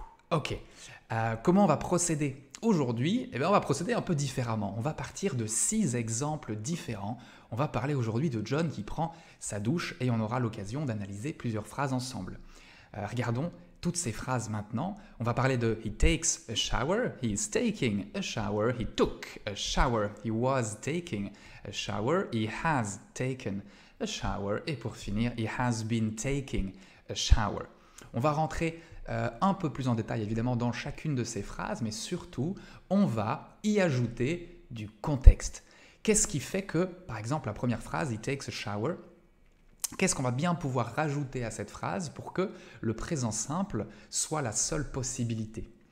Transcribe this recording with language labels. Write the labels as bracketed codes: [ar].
[fr] Ok, comment on va procéder aujourd'hui? On va procéder un peu différemment. On va partir de 6 exemples différents. On va parler aujourd'hui de John qui prend sa douche et on aura l'occasion d'analyser plusieurs phrases ensemble. Regardons toutes ces phrases maintenant. On va parler de [en] he takes a shower, he is taking a shower, he took a shower, he was taking a shower, he has taken a shower [fr] et pour finir, [en] he has been taking a shower. [fr] On va rentrer un peu plus en détail évidemment dans chacune de ces phrases, mais surtout, on va y ajouter du contexte. Qu'est-ce qui fait que, par exemple, la première phrase, [en] he takes a shower, [fr] qu'est-ce qu'on va bien pouvoir rajouter à cette phrase pour que le présent simple soit la seule possibilité?